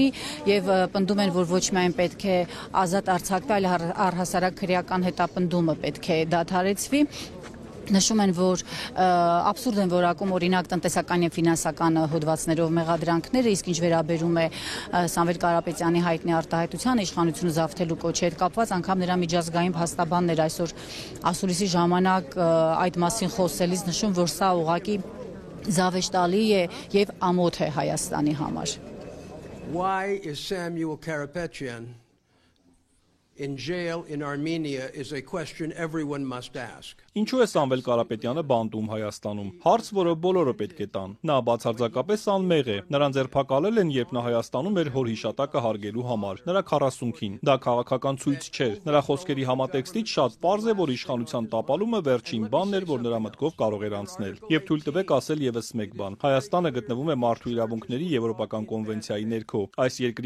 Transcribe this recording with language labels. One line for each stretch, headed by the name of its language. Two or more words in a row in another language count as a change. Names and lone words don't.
Armenian: եւ պնդում են, որ ոչ միայն պետք է ազատ արձակվի, այլ առհասարակ քրեական հետապնդումը պետք է դադարեցվի։ Նշում են, որ абսուրդ են որակում օրինակ տնտեսական եւ ֆինանսական հոդվածներով մեղադրանքները, իսկ ինչ վերաբերում է Սամվել Կարապետյանի հայտնի արտահայտության իշխանությունը զավթելու կոչի հետ կապված, անգամ նրա միջազգային փաստաբաններ այսօր ասուլիսի ժամանակ այդ մասին խոսելիս նշում, որ սա ուղղակի զավեշտալի է եւ ամոթ է Հայաստանի համար։
English: Why is Samuel Karapetyan in jail in Armenia is a question everyone must ask.
Armenian: Ինչու է Սամվել Կարապետյանը բանտում Հայաստանում։ Հարց, որը բոլորը պետք է տան։ Նա բացարձակապես անմեղ է։ Նրան ձերբակալել են, երբ նա Հայաստանում էր հոր հիշատակը հարգելու համար։ Նրա 40-ին։ Դա քաղաքական ցույց չէր։ Նրա խոսքերի համատեքստից շատ պարզ է, որ իշխանության տապալումը վերջին բանն էր, որ նրա մտքով կարող էր անցնել։ Եվ թույլ տվեք ասել եւս մեկ բան։ Հայաստանը գտնվում է մարդու իրավունքների եվրոպական կոնվենցիայի ներքո։ Այս երկրի